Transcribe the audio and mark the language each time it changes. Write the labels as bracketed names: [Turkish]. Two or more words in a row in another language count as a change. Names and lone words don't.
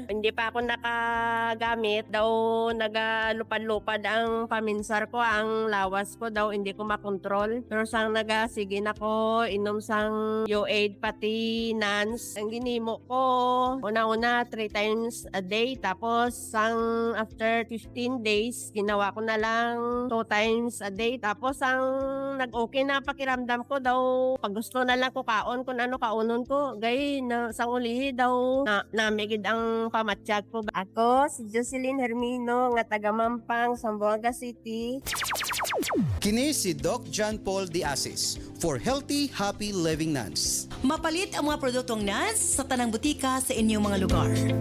[Hiligaynon] Hindi pa ako nakagamit. Daw nagalupad-lupad ang paminsar ko. Ang lawas ko daw hindi ko makontrol. Pero sang nagasige na ko, inom sang UAID pati NANS. Ang ginimo ko, una-una [English] 3 times a day. [Hiligaynon] Tapos sang after 15 days, ginawa ko na lang [English] 2 times a day. [Hiligaynon] Tapos ang nag-okay na pakiramdam ko daw, pag gusto na lang ko kaon kung ano kaunon ko. Gay na sa ulihi daw namigid ang pamatsyag ko. [Cebuano] Ako si Jocelyn Hermino nga taga Mampang, Zamboanga City. Kini si Doc John Paul de Asis for Healthy, Happy Living NANS. Mapalit ang mga produktong NANS sa tanang butika sa inyong mga lugar.